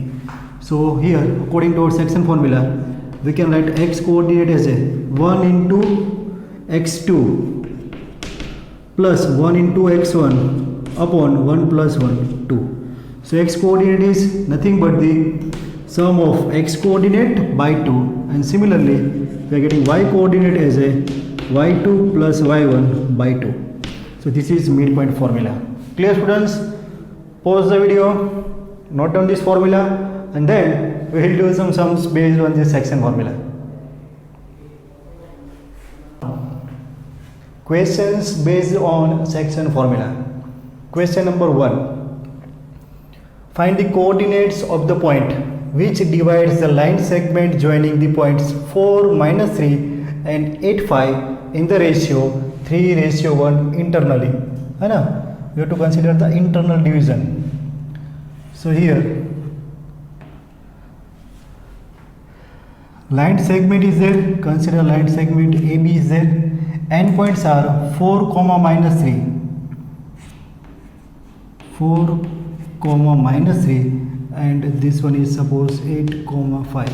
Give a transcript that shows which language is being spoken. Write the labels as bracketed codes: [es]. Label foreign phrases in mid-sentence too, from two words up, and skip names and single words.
[en] So here according to our section formula, we can write x coordinate as a 1 into x2 plus 1 into x1 upon 1 plus 1, 2. So x coordinate is nothing but the sum of x coordinate by 2, and similarly we are getting y coordinate as a y2 plus y1 by 2. So this is midpoint formula. Clear, students? Pause the video, note down this formula, and then we will do some sums based on this section formula. Questions based on section formula. Question number 1. Find the coordinates of the point which divides the line segment joining the points 4, -3 and 8, 5 in the ratio 3:1 internally. [hi] है ना? [en] We have to consider the internal division. So here line segment is there. Consider line segment AB is there. Endpoints are 4, -3, 4, -3, and this one is suppose 8, 5.